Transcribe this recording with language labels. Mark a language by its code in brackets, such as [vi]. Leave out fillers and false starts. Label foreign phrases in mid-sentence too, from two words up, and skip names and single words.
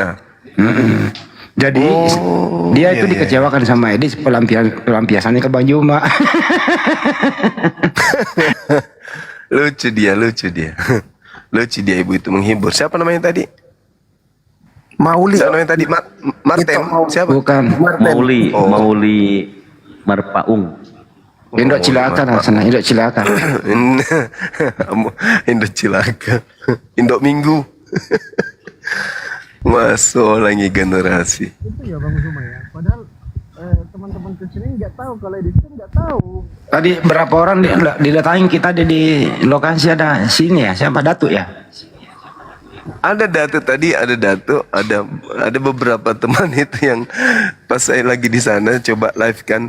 [id] Jadi dia itu dikecewakan sama Edis, pelampiasannya ke Bang Juma. Lucu dia. Lucu dia ibu itu menghibur. Siapa namanya tadi? Mauli. Siapa namanya tadi? Martin. Siapa? Bukan. Mauli, Mauli Marpaung. Indok Cilaka lah sana, Indok Cilaka. Indok Cilaka. Indok Minggu. Masuk lagi generasi. Itu ya Bang Zuma ya. Padahal teman-teman kecil ini nggak tahu kalau Edis kan nggak tahu. Tadi berapa orang didatangin kita di lokasi ada sini ya, siapa Datuk ya? Ada Datuk tadi, ada beberapa teman itu yang pas saya lagi di sana coba live kan.